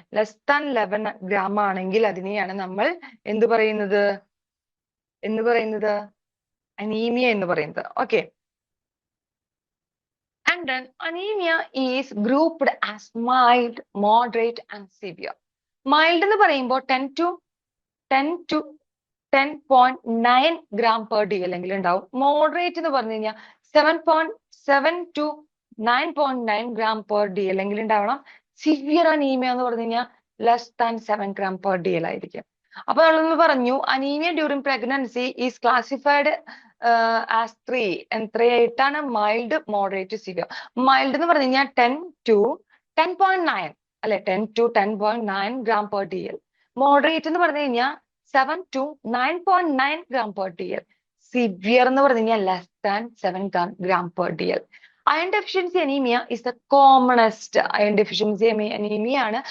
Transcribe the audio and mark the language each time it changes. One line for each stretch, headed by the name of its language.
Malayalam: Less than 11 gram ആണെങ്കിൽ അതിനെയാണ് നമ്മൾ എന്ത് പറയുന്നത് anemia എന്ന് പറയുന്നത്.
English: Okay, and then anemia is grouped as mild, moderate and severe.
Malayalam: Mild എന്ന് പറയുമ്പോൾ 10 to 10.9 gram per DL എങ്കിലും ഉണ്ടാവും. Moderate എന്ന് പറഞ്ഞു കഴിഞ്ഞാൽ 7.7 to 9.9 gram per DL എങ്കിലും ഉണ്ടാവണം. Severe anemia എന്ന് പറഞ്ഞു കഴിഞ്ഞാൽ
English: less than 7 gram per DL
Malayalam: ആയിരിക്കും. അപ്പൊ നമ്മളൊന്ന് പറഞ്ഞു
English: Anaemia during pregnancy is classified as എത്രയായിട്ടാണ്?
Malayalam: Mild, moderate, severe. Mild എന്ന് പറഞ്ഞു കഴിഞ്ഞാൽ 10 to 10.9 അല്ലെ, 10 to 10.9 gram per DL. Moderate എന്ന് പറഞ്ഞു കഴിഞ്ഞാൽ 7 to 9.9 gram per DL. Severe എന്ന് പറഞ്ഞു കഴിഞ്ഞാൽ
English: less than 7 gram per DL. Iron deficiency anaemia is the commonest. Iron deficiency anaemia ആണ്.